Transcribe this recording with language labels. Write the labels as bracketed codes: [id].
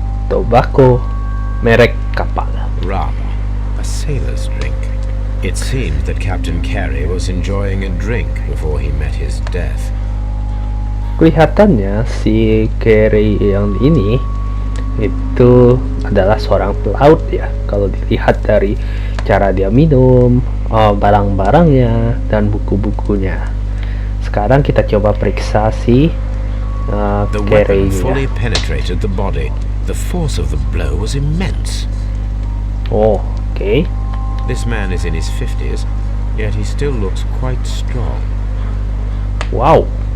[id] tobacco merek kapal. [en] Rum, a sailor's drink. It seemed that Captain Carey was enjoying a drink before he met his death. [id] Kelihatannya si Carey yang ini itu adalah seorang pelaut ya, kalau dilihat dari cara dia minum, barang-barangnya, dan buku-bukunya. Sekarang kita coba periksa si [en] The weapon [id] Carey-nya. [en] fully penetrated the body. The force of the blow was immense. Okay. This man is in his 50s, yet he still looks quite strong. Wow.